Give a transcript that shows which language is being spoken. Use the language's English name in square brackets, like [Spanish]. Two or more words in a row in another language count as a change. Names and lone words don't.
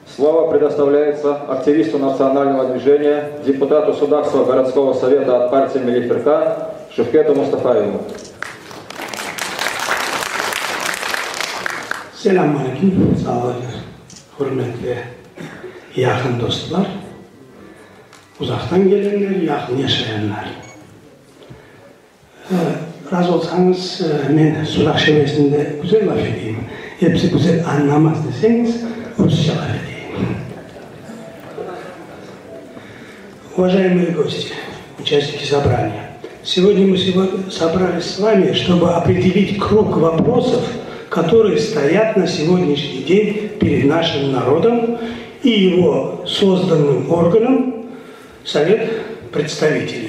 [Russian] Слово предоставляется активисту национального движения, депутату Судакского городского совета от партии Милли Фирка Шевкету Мустафаеву. [Crimean Tatar] Selamun aleyküm, sağ olun, hürmetli yakın dostlar, uzaktan gelenler, yakın yaşayanlar. Razı olsanız ben Sudak şebesinde güzel laf edeyim. Hepsi güzel anlamaz deseniz Rusça laf edeyim. [Russian] Уважаемые гости, участники собрания, сегодня мы собрались с вами, чтобы определить круг вопросов, которые стоят на сегодняшний день перед нашим народом и его созданным органом Совет представителей.